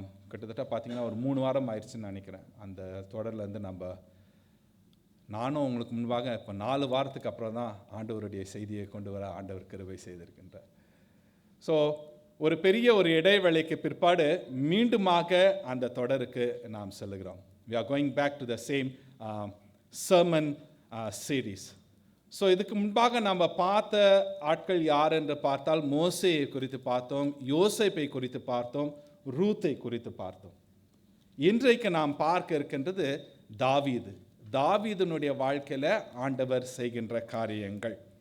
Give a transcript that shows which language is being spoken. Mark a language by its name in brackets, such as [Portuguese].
[Tamil] கிட்டத்தட்ட பார்த்திங்கன்னா ஒரு 3 வாரம் ஆயிடுச்சுன்னு நினைக்கிறேன். அந்த தொடர்லேருந்து நானும் உங்களுக்கு முன்பாக இப்போ 4 வாரத்துக்கு அப்புறம் தான் ஆண்டவருடைய செய்தியை கொண்டு வர ஆண்டவர் கிருபை செய்திருக்கின்றார். ஸோ ஒரு பெரிய ஒரு இடைவேளைக்கு பிற்பாடு மீண்டுமாக அந்த தொடருக்கு நாம் செல்லுகிறோம். [English] we are going back to the same sermon series. [Tamil] So இதுக்கு முன்பாக நம்ம பார்த்த ஆட்கள் யார் என்று பார்த்தால், மோசேயை குறித்து பார்த்தோம், யோசேப்பை குறித்து பார்த்தோம், ரூத்தை குறித்து பார்த்தோம். இன்றைக்கு நாம் பார்க்க இருக்கின்றது தாவீதுனுடைய வாழ்க்கையில் ஆண்டவர் செய்கின்ற காரியங்கள்.